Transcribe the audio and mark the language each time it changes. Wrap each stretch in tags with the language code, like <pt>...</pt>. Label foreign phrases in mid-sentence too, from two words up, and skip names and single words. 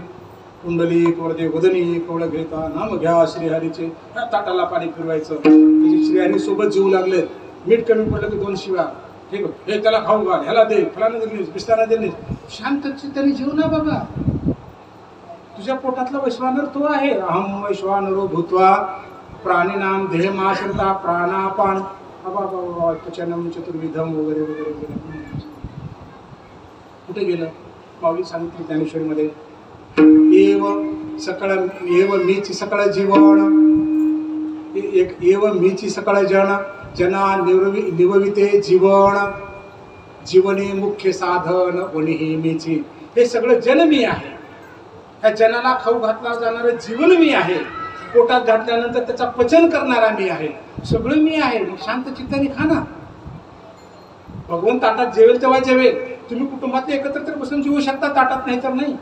<mr>कुंडली वरदे वदनी कवळ घेता नाम घ्या श्रीहरीचे. ताटाला पाणी फिरवायचं. श्रीहरी सोबत जेवू लागले, मीठ कमी पडलं की 2 शिव्या. ठीक आहे, हे त्याला खाऊ घाल, ह्याला दे, फलाना दिलीस, बिस्तारा दिलीस. शांत चित्ताने जेवू ना बाबा. तुझ्या पोटातला वैश्वानर तो आहे.</mr> <sa>अहम वैश्वानरो भूत्वा प्राणीनाम देहमाश्रिता प्राणापान पचनम चतुर्विधम</sa> <mr>वगैरे वगैरे वगैरे. कुठे गेलं? माऊली सांगितली ज्ञानेश्वरीमध्ये, एव सकळ एव मीची सकळ जीवन, एव मीची सकळ जन जना निवविते जीवन, जीवने मुख्य साधन वनिही मीची. हे सगळं जन मी आहे. ह्या जनाला खाऊ घातला जाणारं जीवन मी आहे. पोटात घातल्यानंतर त्याचा पचन करणारा मी आहे. सगळं मी आहे. मग शांत चित्ताने खा ना. भगवान ताटात जेवेल तेव्हा जेवेल. तुम्ही कुटुंबातले एकत्र तर बसून जेवू शकता, ताटात नाही तर नाही.</mr>